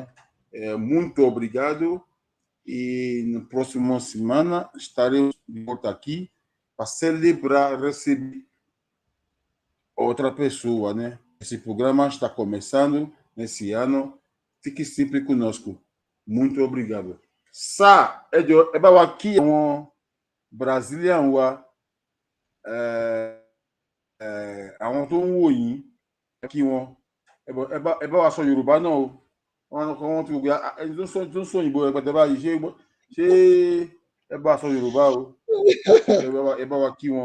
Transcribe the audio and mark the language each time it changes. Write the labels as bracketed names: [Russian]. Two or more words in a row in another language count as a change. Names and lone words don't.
[Portuguese] Muito obrigado e na próxima semana estaremos de volta aqui para celebrar, receber outra pessoa, né? Esse programa está começando nesse ano. Fique sempre conosco. Muito obrigado. [Yoruba] Sa, [Portuguese] é aqui um [Yoruba] Brazilian wa àwọn tó ń wò yín kí wọn ẹ bá wa sọ Yorùbá náà o wọn ti gbé ẹni tó ń sọ òyìnbó rẹpẹtẹ báyìí ṣé ẹ bá wa sọ Yorùbá o ẹ bá wa kí wọn.